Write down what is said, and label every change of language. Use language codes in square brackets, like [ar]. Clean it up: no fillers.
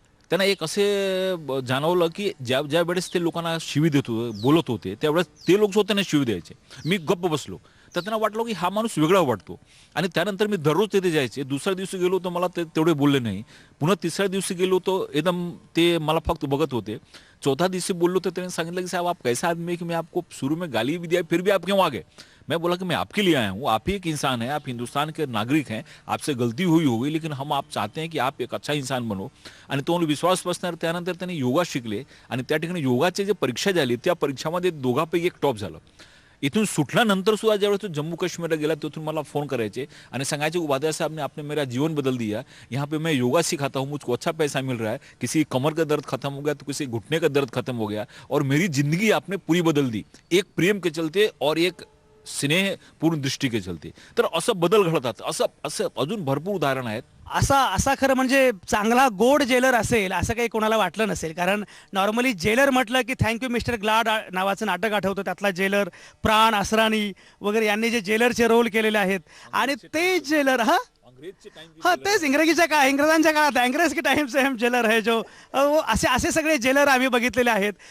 [mr] त्यांना एक असे जाणवलं की ज्या वेळेस ते लोकांना शिवी बोलत होते त्यावेळेस ते लोक सुद्धा त्यांना शिवी द्यायचे. मी गप्प बसलो. तर त्यांना वाटलं की हा माणूस वेगळा वाटतो. आणि त्यानंतर मी दररोज तिथे जायचे. दुसऱ्या दिवशी गेलो तर मला ते तेवढे बोलले नाही. पुन्हा तिसऱ्या दिवशी गेलो तो एकदम ते मला फक्त बघत होते. चौथा दिवशी बोललो तर त्यांनी सांगितलं की [hi] साहब आप कैसा आदमी है कि मैं आपको शुरू में गाली भी दिया फिर भी आप क्यों आ गए. मैं बोला कि मैं आपके लिए आया हूँ, आप ही एक इंसान है, आप हिंदुस्तान के नागरिक हैं, आपसे गलती हुई होगी लेकिन हम आप चाहते हैं कि आप एक अच्छा इंसान बनो. [mr] आणि तो विश्वास बसणार. त्यानंतर त्यांनी योगा शिकले आणि त्या ठिकाणी योगाचे जे परीक्षा झाली त्या परीक्षामध्ये दोघांपैकी एक टॉप झालं. इथून सुटल्यानंतर सुद्धा ज्यावेळेस तो जम्मू काश्मीरला गेला तिथून मला फोन करायचे आणि सांगायचे [hi] उपाध्याय साहब ने आपने मेरा जीवन बदल दिया, यहाँ पे मैं योगा सिखाता हूँ, मुझको अच्छा पैसा मिल रहा है, किसी कमर का दर्द खत्म हो गया तो किसी घुटने का दर्द खत्म हो गया और मेरी जिंदगी आपने पूरी बदल दी, एक प्रेम के चलते और एक स्नेहपूर्ण दृष्टी के चलते. [mr] तर असं बदल घडतात. असं अजून भरपूर उदाहरण आहेत. असा खरं म्हणजे चांगला गोड जेलर असेल असं काही कोणाला वाटलं नसेल. कारण नॉर्मली जेलर म्हटलं की थँक्यू मिस्टर ग्लाड नावाचं नाटक आठवतं. त्यातला जेलर प्राण असरानी वगैरे यांनी जे जेलरचे रोल केलेले आहेत आणि ते जेलर तेच इंग्रजांच्या काळात [hi] अंग्रेज के टाइम से हम जेलर है [mr] जो असे सगळे जेलर आम्ही बघितलेले आहेत.